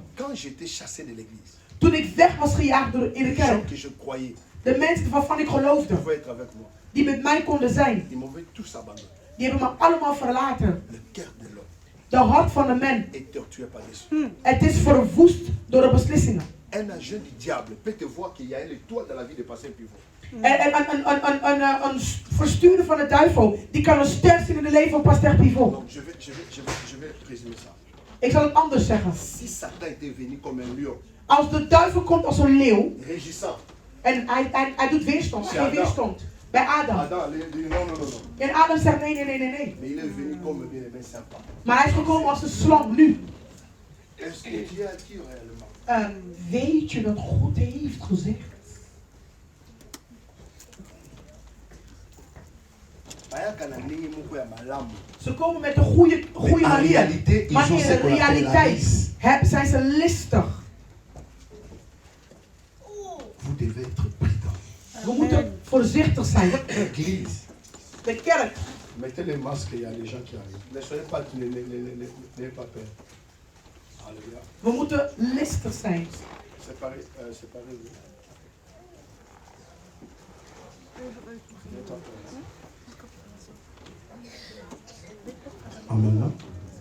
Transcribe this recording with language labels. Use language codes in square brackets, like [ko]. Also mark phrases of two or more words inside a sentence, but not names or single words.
[nl] Toen ik weg was gejaagd in de kerk, de mensen waarvan ik geloofde, die met mij konden zijn, die hebben me allemaal verlaten. De hart van de mens. Het is verwoest door de beslissingen. [fr] Un agent du diable peut te voir qu'il y a l'étoile dans la vie de Pasteur Pivot. [nl] Een verstuurder van de duivel, die kan een ster zien in het leven van Pasteur Pivot. [fr] Donc je vais résumer ça. [nl] Ik zal het anders zeggen. [fr] Si Satan était venu comme un lion, [nl] als de duivel komt als een leeuw, [fr] régissant, [nl] en hij doet weerstand, geen weerstand. Bij Adam. Non. En Adam zegt nee. [fr] Mais il est venu comme un serpent. [nl] Maar hij is gekomen als een slang nu. [fr] Est-ce que Dieu a dit réellement? [nl] Weet je dat God heeft gezegd? Ze komen met een goede manier. Maar in de realiteit zijn ze listig. We moeten voorzichtig zijn. De kerk. [fr] Mettez les masques, il y a des gens qui arrivent. Ne soyez pas, n'ayez pas peur. [nl] We moeten listig zijn. Séparez. Amen.